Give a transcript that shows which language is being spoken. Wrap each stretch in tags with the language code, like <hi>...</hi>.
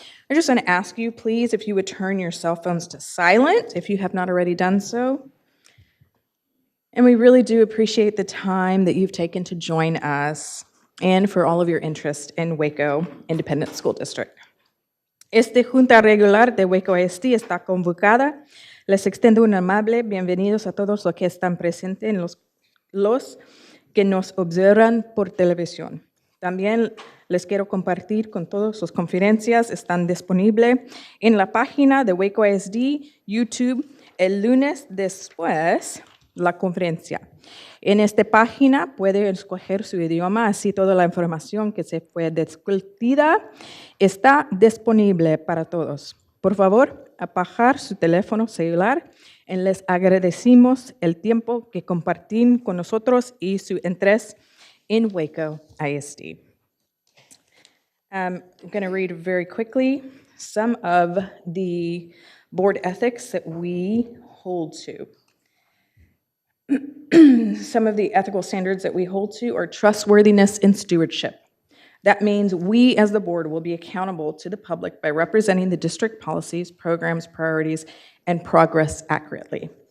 <en>I just want to ask you, please, if you would turn your cell phones to silent if you have not already done so. And we really do appreciate the time that you've taken to join us and for all of your interest in Waco Independent School District.</en> <es>Esta Junta Regular de Waco ISD está convocada. Les extiendo un amable bienvenidos a todos los que están presentes y los que nos observan por televisión. También les quiero compartir con todos sus conferencias están disponibles en la página de Waco ISD YouTube el lunes después la conferencia. En esta página puede escoger su idioma, así toda la información que se fue discutida está disponible para todos. Por favor, apagar su teléfono celular y les agradecemos el tiempo que comparten con nosotros y su interés en Waco ISD.</es> <en>I'm going to read very quickly some of the board ethics that we hold to. Some of the ethical standards that we hold to are trustworthiness and stewardship. That means we as the board will be accountable to the public by representing the district policies, programs, priorities, and progress accurately.</en>